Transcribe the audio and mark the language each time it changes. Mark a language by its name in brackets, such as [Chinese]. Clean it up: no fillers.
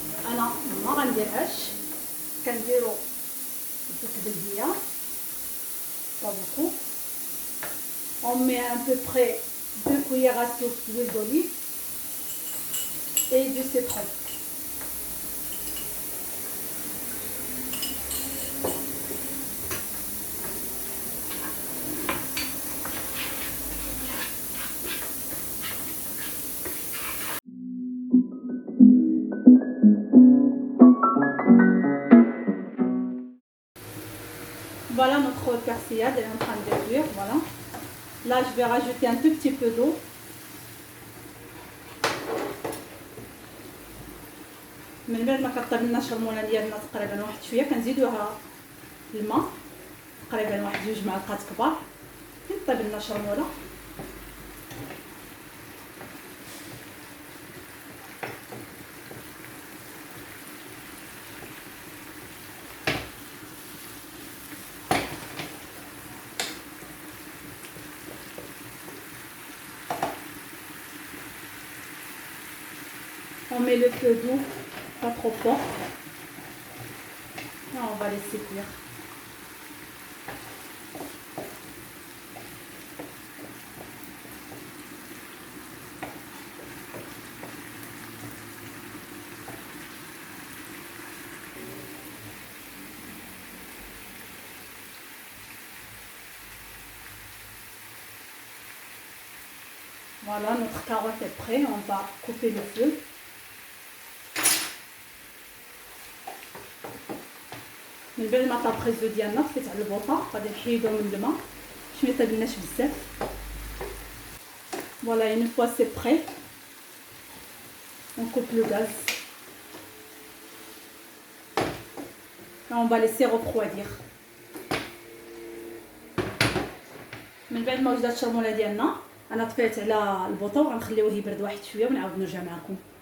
[Arabic] انا ما غنديرهاش، كنديرو زيت بلديه [French] با بوكو. On met à peu près 2 cuillères à soupe d'huile d'olive et du citron. Voilà, notre persillade, elle est en train de cuire, voilà. Là, je vais rajouter un tout petit peu d'eau. [Arabic] من بعد ما كطيب لنا الشرموله ديالنا تقريبا واحد شويه كنزيدوها الماء، تقريبا واحد 2 معلقات كبار. كطيب لنا الشرموله [French] on met le feu doux, pas trop fort. Et on va laisser cuire. Voilà, notre carotte est prête, on va couper le feu. [Arabic] من بعد ما طابخيزو ديالنا طفيت على البوطه، غادي نحيدو من الماء باش ما يطيبلناش بزاف. [French] Voilà, une fois c'est prêt, on coupe le gaz et on va laisser refroidir. [Arabic] من بعد ما وجدت الشرموله ديالنا انا طفيت على البوطه وغنخليوه يبرد واحد شويه ونعاود نرجع معكم.